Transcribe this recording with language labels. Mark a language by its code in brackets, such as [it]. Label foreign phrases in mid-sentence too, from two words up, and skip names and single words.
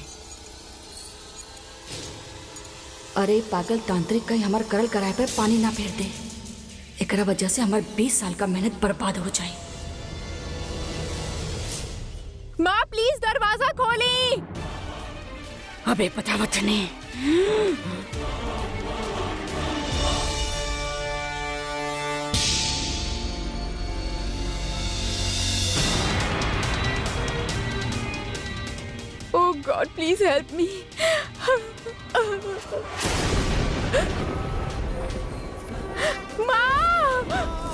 [bho] अरे पागल तांत्रिक कहीं हमार करल कराए पे पानी ना फेर दे, एकरा वजह से हमार 20 साल का मेहनत बर्बाद हो जाए। माँ प्लीज दरवाजा खोली। अबे बतावतने। [en] Oh God, please help me. [bho] माँ!